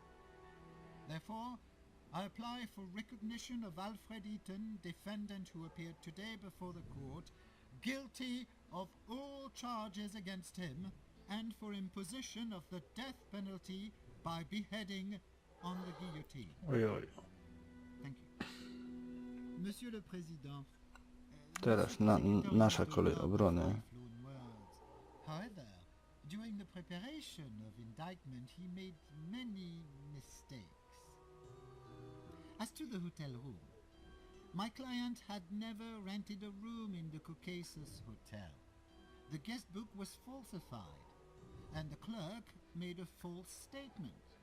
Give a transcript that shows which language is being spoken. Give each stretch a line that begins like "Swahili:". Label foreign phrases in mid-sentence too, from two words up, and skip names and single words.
English: Therefore, I apply for recognition of Alfred Eaton, defendant who appeared today before the court, guilty of all charges against him, and for imposition of the death penalty by beheading on the guillotine. Ojoj. Thank you.
French: Monsieur le Président,
Polish: Teraz nasza kolej obrony.
English: However, during the preparation of indictment, he made many mistakes. As to the hotel room, my client had never rented a room in the Caucasus Hotel. The guest book was falsified, and the clerk made a false statement.